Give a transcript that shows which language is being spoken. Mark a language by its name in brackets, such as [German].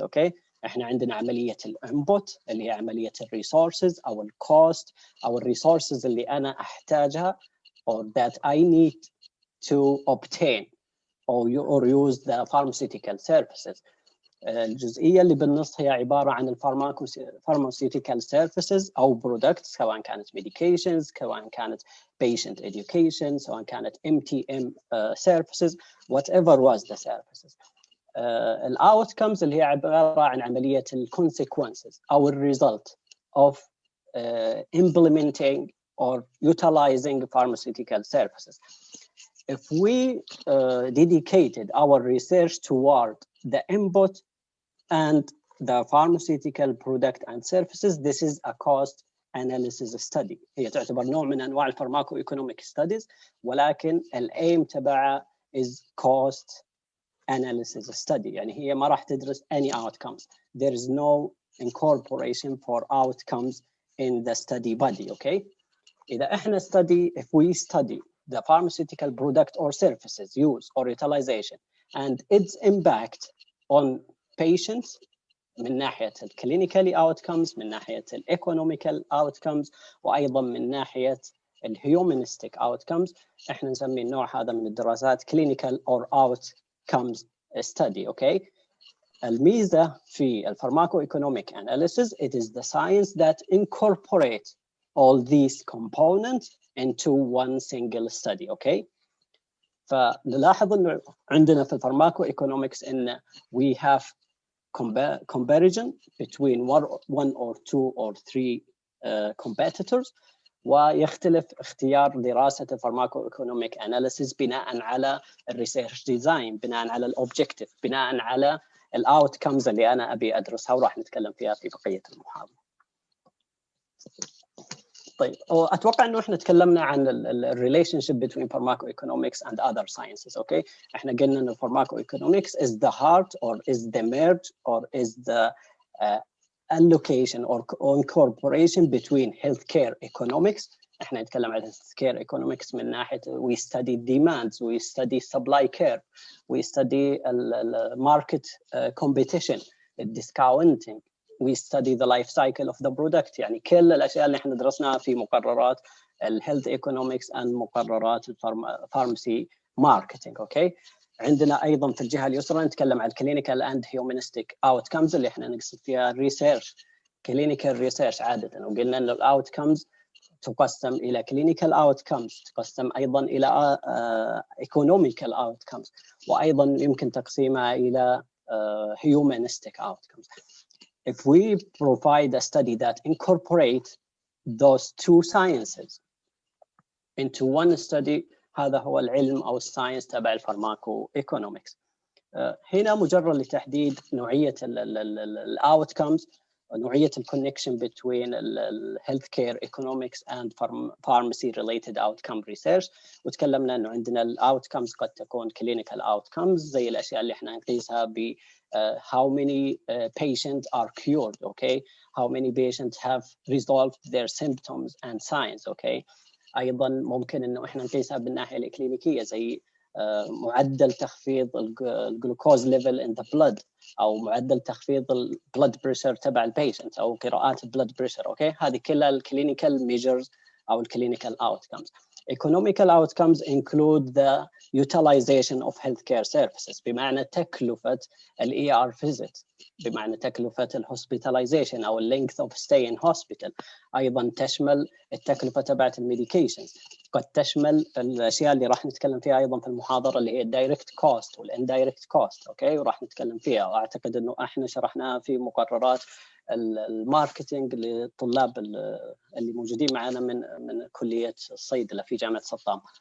[Arabic] أوكي، إحنا عندنا عملية الانبوت اللي هي عملية الريسورسز أو الكوست أو الريسورسز اللي أنا أحتاجها [English] or that I need to obtain or use the pharmaceutical services. [Arabic] الجزئية اللي بالنص هي عبارة عن pharmaceutical services أو products، سواء كانت medications، سواء كانت patient education، سواء كانت MTM services، [English] whatever was the services. outcomes [Arabic] اللي هي عبارة عن عملية [English] consequences أو result of implementing or utilizing pharmaceutical services. If we dedicated our research toward the input and the pharmaceutical product and services, this is a cost analysis study. [Arabic] هي تعتبر نوع من أنواع pharmacoeconomic studies، ولكن الaim تبعها [English] is cost analysis study. [Arabic] يعني هي ما راح تدرس any outcomes. [English] There is no incorporation for outcomes in the study body. Okay. إذا إحنا if we study the pharmaceutical product or services use or utilization and its impact on patients من ناحية clinical outcomes، من ناحية economical outcomes، وأيضا من ناحية humanistic outcomes، [Arabic] إحنا نسمي النوع هذا من الدراسات [English] clinical or outcomes study. Okay. [Arabic] الميزة في [English] pharmacoeconomic analysis, it is the science that incorporates all these components into one single study. Okay. [Arabic] فنلاحظ إنه عندنا في pharmacoeconomics إن [English] we have comparison between one or two or three competitors، [Arabic] ويختلف اختيار دراسة Pharmacoeconomic Analysis بناء على الريسيرش ديزاين، بناء على الأوبجكتيف، بناء على الأوتكمز اللي أنا أبي أدرسها وراح نتكلم فيها في بقية المحاضرة. طيب أتوقع إنه إحنا تكلمنا عن ال [English] relationship between Pharmacoeconomics and other sciences. Okay, [Arabic] إحنا قلنا إن [English] Pharmacoeconomics is the heart or is the merge or is the allocation or incorporation between healthcare economics. [Arabic] احنا نتكلم عن [English] healthcare economics من ناحية we study demands, we study supply curve, we study market competition, discounting, we study the life cycle of the product. [Arabic] يعني كل الأشياء اللي احنا درسناها في مقررات health economics and مقررات pharmacy marketing. okay. عندنا أيضاً في الجهة اليسرى نتكلم عن clinical and humanistic outcomes اللي إحنا نقصد فيها research clinical research عادة، وقلنا إنه outcomes تقسم إلى clinical outcomes، تقسم أيضاً إلى economical outcomes، وأيضاً يمكن تقسيمها إلى humanistic outcomes. [English] If we provide a study that incorporate those two sciences into one study، [Arabic] هذا هو العلم أو الساينس تبع الفارماكو ايكونومكس. هنا مجرد لتحديد نوعية الأوتكمز، نوعية الكونكشن [English] between health care economics and pharmacy related outcome research. [Arabic] وتكلمنا إنه عندنا الأوتكمز قد تكون clinical outcomes زي الأشياء اللي إحنا نقيسها [English] ب how many patients are cured, okay, how many patients have resolved their symptoms and signs, okay. [Arabic] أيضاً ممكن إنه إحنا نقيسها بالناحية الإكلينيكية زي معدل تخفيض الجلوكوز ليفل [English] in the blood، [Arabic] أو معدل تخفيض البلد بريشر تبع البيشنت، أو قراءات البلد بريشر. أوكي، هذه كلها الكلينيكال ميجرز أو الكلينيكال outcomes. [English] Economical outcomes include the utilization of healthcare services، بمعنى تكلفة ER visit، بمعنى تكلفة hospitalization أو length of stay in hospital. [Arabic] أيضا تشمل التكلفة تبعت الميديكيشنز، قد تشمل الأشياء اللي راح نتكلم فيها أيضا في المحاضرة اللي هي الدايركت كوست والإندايركت كوست. أوكي، وراح نتكلم فيها، وأعتقد إنه إحنا شرحناها في مقررات الماركتينج للطلاب اللي موجودين معنا من كلية الصيدلة في جامعة سطام.